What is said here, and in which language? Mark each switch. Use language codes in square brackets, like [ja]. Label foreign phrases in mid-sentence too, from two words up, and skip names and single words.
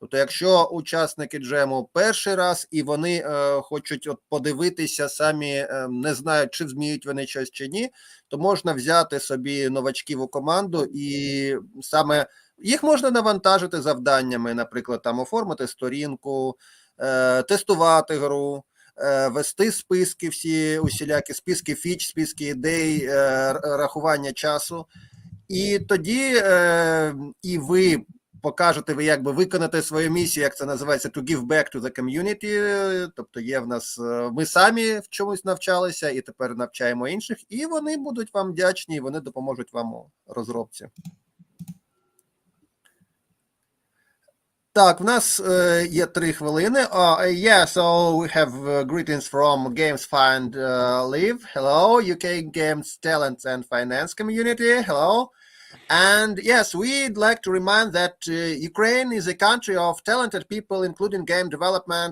[uk] Тобто, якщо учасники джему перший раз і вони хочуть от подивитися самі, не знають, чи зміють вони щось чи ні, то можна взяти собі новачків у команду і саме їх можна навантажити завданнями, наприклад, там оформити сторінку, тестувати гру, вести списки всі, усілякі списки фіч, списки ідей, рахування часу. І тоді і ви покажете, ви якби виконаєте свою місію, як це називається, [en] to give back to the community, [uk] тобто є в нас, ми самі в чомусь навчалися і тепер навчаємо інших, і вони будуть вам вдячні, і вони допоможуть вам у розробці. Так, в нас є 3 хвилини. [en] Yeah, so we have greetings from GamesFind Live. Hello, UK Games Talent and Finance Community. Hello. And yes, we'd like to remind that Ukraine is a country of talented people, including game development.